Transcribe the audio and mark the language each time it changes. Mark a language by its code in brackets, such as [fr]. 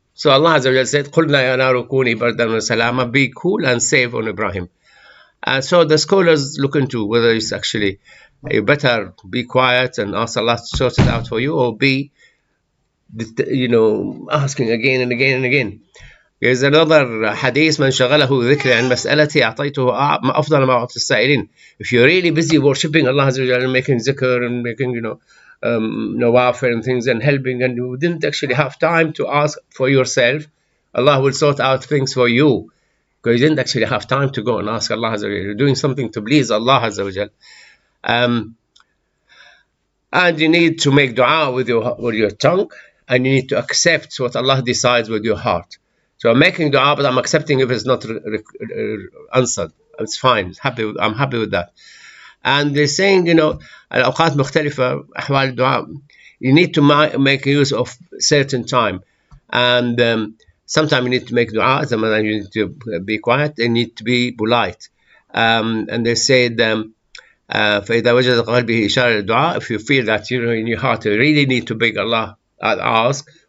[en] So Allah Azza wa Jal said, [ar] قُلْنَا يَا نَارُ كُونِي بَرْدًا وَسَلَامًا, [en] be cool and safe on Ibrahim. So the scholars look into whether it's actually, you better be quiet and ask Allah to sort it out for you, or be, asking again and again and again. There's another hadith, [ar] من شغله ذكري عن مسألتي أعطيته أفضل ما أعطي السائلين. [en] If you're really busy worshipping Allah Azza wa Jal and making zikr and making, nawafil and things and helping, and you didn't actually have time to ask for yourself, Allah will sort out things for you, because you didn't actually have time to go and ask Allah Azza wa Jal. You're doing something to please Allah Azza wa Jal. And you need to make dua with your tongue, and you need to accept what Allah decides with your heart. So I'm making dua, but I'm accepting if it's not answered. It's fine. I'm happy with that. And they're saying, [ar] الأوقات مختلفة أحوال الدعاء. [en] You need to make use of certain time. And sometimes you need to make dua, sometimes you need to be quiet, you need to be polite. And they said, [ar] فإذا وجد قلبه إشارة للدعاء, [en] if you feel that in your heart you really need to beg Allah, ask.